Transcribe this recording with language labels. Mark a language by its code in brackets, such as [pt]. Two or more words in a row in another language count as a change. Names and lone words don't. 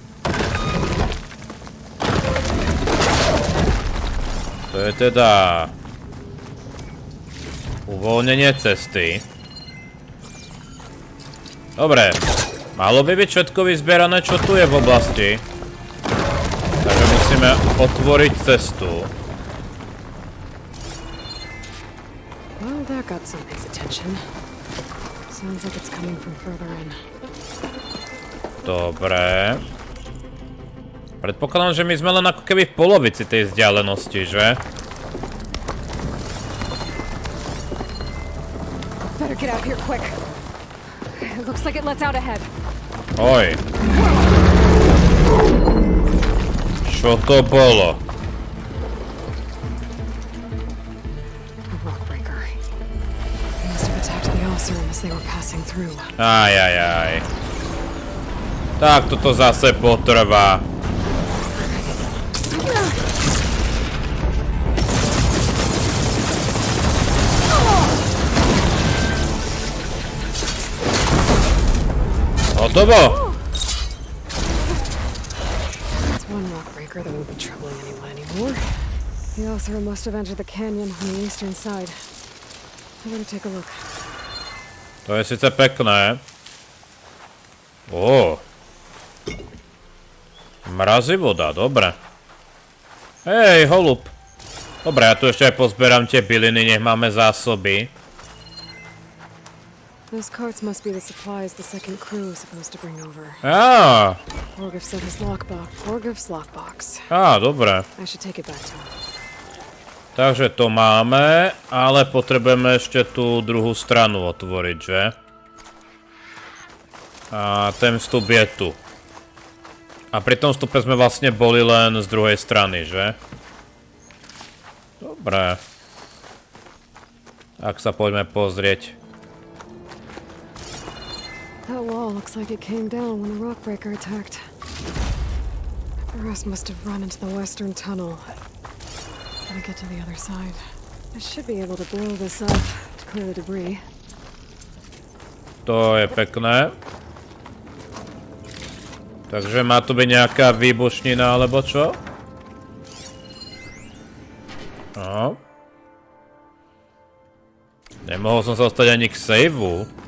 [sk] To je teda... uvoľnenie cesty. Dobre. Malo by byť všetko vyzbierané, čo tu je v oblasti. Takže musíme otvoriť cestu. [en] Well, that got somebody's attention. Sounds like it's coming from further in. [sk] Dobre. Predpokladám, že my sme len ako keby v polovici tej vzdialenosti, že? [en] Better get out here quick. It looks like it lets out ahead. [sk] Oj. Čo to bolo? [en] A rock breaker. They must have attacked the OSERAMky as they were passing through. [sk] Aj. Tak toto zase potrvá. Hotovo! [en] That's one rock breaker that won't be troubling anyone anymore. The OSERAMky must have entered the canyon on the eastern side. I better take a look. [sk] To je sice pekné. Ó. Mrazí voda, dobre. Hej, holub. Dobre, ja tu ešte aj pozberám tie byliny, nech máme zásoby. [en] Those carts must be the supplies the second crew was supposed to bring over. Á. Borgov said his lockbox. Borgov's lockbox. [sk] Á, dobre. [en] I should take it back to him. [sk] Takže to máme, ale potrebujeme ešte tú druhú stranu otvoriť, že? A ten vstup je tu. A pri tom vstupe sme vlastne boli len z druhej strany, že? Dobre. Tak sa poďme pozrieť. [en] That wall looks like it came down when the rock breaker attacked. The rest must have run into the western tunnel. Gotta get to the other side. I should be able to blow this up to clear the debris. [sk] To je pekné. Takže má tu byť nejaká výbušnina, alebo čo? No. Nemohol som sa dostať ani k saveu.